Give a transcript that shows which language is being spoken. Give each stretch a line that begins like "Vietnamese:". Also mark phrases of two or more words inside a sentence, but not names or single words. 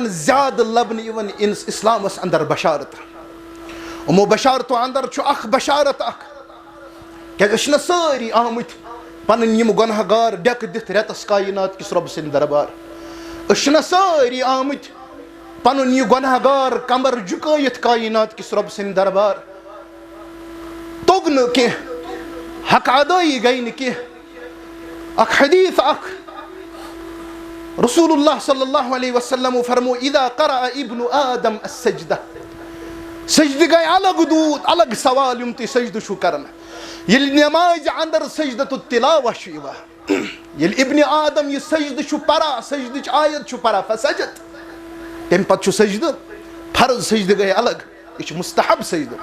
Kashmiri: زیادٕ لبنہٕ یِوان اسلامس اندر بشارت یِمو بشارتو اندر چھُ اکھ بشارت اکھ کیازِ أسۍ چھِنہ سٲری آمٕتۍ پنٕنۍ یِم گۄناہ گار ڈیٚکہٕ دِتھ رٮ۪تس کاینات کِس رۄبہٕ سٕنٛدِ دربار أسۍ چھِنہ سٲری آمٕتۍ پنُن یہِ گۄناہ گار کمر جُکٲیِتھ کاینات کِس رۄبہٕ سٕنٛدِ دربار توٚگ نہٕ کینٛہہ حق ادٲیی گٔے نہٕ کینٛہہ اکھ حدیٖث اکھ رسول اللہ
Arabic: صلی اللہ علیہ وسلمو
Kashmiri: فرمو
Arabic: اذا قرأ ابن آدم السجدہ
Kashmiri: سجدٕ گٔے الگ دوٗد الگ سوال یِم تُہۍ سجدٕ چھُو کران ییٚلہِ نٮ۪مازِ اندر
Arabic: سجدتُ تِلاوہ
Kashmiri: چھُ یِوان ییٚلہِ ابنِ آدم یہِ سجدٕ چھُ پران سجدٕچ آیت چھُ پران فسجد تمہِ پتہٕ چھُ سجدٕ فرض سجدٕ گٔے الگ یہِ چھُ مستحب سجدٕ.